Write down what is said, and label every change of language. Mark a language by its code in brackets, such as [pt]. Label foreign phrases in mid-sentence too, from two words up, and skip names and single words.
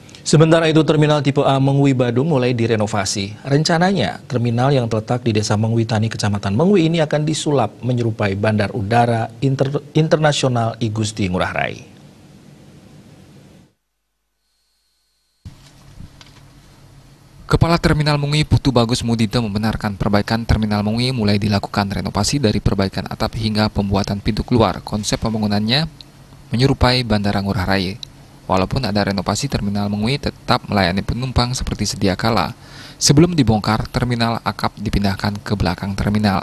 [id] Sementara itu, Terminal Tipe A Mengwi Badung mulai direnovasi. Rencananya, terminal yang terletak di Desa Mengwi Tani, Kecamatan Mengwi ini akan disulap menyerupai Bandar Udara Internasional I Gusti Ngurah Rai. Kepala Terminal Mengwi Putu Bagus Mudito membenarkan perbaikan Terminal Mengwi mulai dilakukan renovasi dari perbaikan atap hingga pembuatan pintu keluar. Konsep pembangunannya menyerupai Bandara Ngurah Rai. Walaupun ada renovasi, Terminal Mengwi tetap melayani penumpang seperti sedia kala. Sebelum dibongkar, terminal akap dipindahkan ke belakang terminal.